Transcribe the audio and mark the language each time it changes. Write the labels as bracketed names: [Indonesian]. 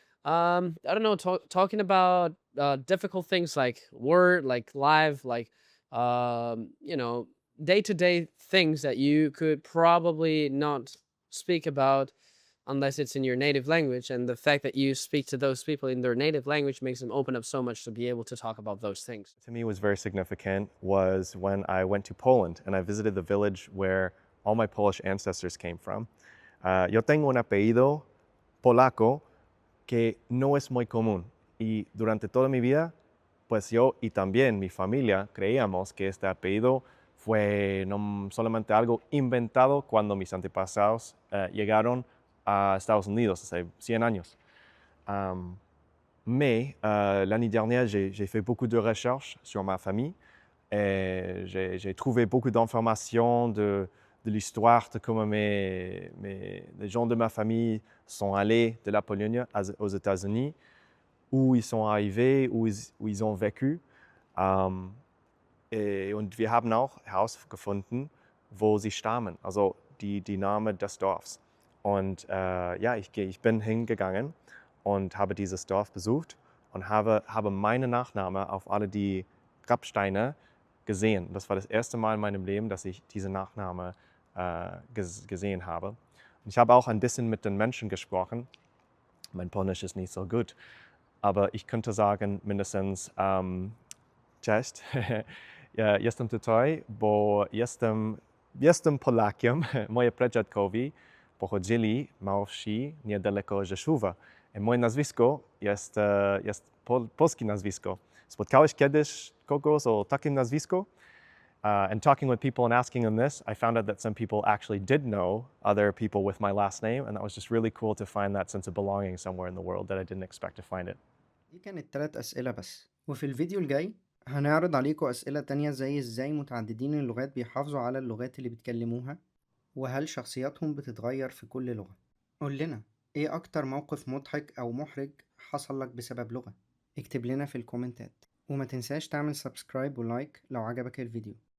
[English] I don't know, talking about difficult things like word, like live, like, you know, day-to-day things that you could probably not speak about unless it's in your native language, and the fact that you speak to those people in their native language makes them open up so much to be able to talk about those things. To me, was very significant was when I went to Poland and I visited the village where all my Polish ancestors came from. [Spanish] Yo tengo un apellido polaco que no es muy común, y durante toda mi vida, pues yo y también mi familia creíamos que este apellido fue no solamente algo inventado cuando mis antepasados llegaron à Estados Unidos, hace 100 ans. [French] Mais l'année dernière, j'ai fait beaucoup de recherches sur ma famille et j'ai trouvé beaucoup d'informations de l'histoire de comment les gens de ma famille sont allés de la Pologne aux États-Unis, où ils sont arrivés, où ils ont vécu. [German] Und wir haben auch herausgefunden, wo sie stammen, also die Namen des Dorfs. Und ja, ich bin hingegangen und habe dieses Dorf besucht und habe meinen Nachnamen auf alle die Grabsteine gesehen. Das war das erste Mal in meinem Leben, dass ich diese Nachname gesehen habe. Und ich habe auch ein bisschen mit den Menschen gesprochen. Mein Polnisch ist nicht so gut, aber ich könnte sagen mindestens [Polish] cześć, ja, jestem tutaj, bo jestem Polakiem. Moje pradziadkowie pochodzili na wsi niedaleko Rzeszowa. Moje nazwisko jest polskie nazwisko. Spotkałeś kiedyś kogoś o takim nazwisku? [English] And talking with people and asking them this, I found out that some people actually did know other people with my last name, and that was just really cool to find that sense of belonging somewhere in the world that I didn't expect to find it. [Arabic] دي كانت 3 أسئلة بس، وفي الفيديو الجاي هنعرض عليكم أسئلة تانية زي إزاي متعددين اللغات بيحافظوا على اللغات اللي بيتكلموها، وهل شخصياتهم بتتغير في كل لغة. قول لنا إيه أكتر موقف مضحك أو محرج حصل لك بسبب لغة؟ اكتب لنا في الكومنتات، وما تنساش تعمل سبسكرايب ولايك لو عجبك الفيديو.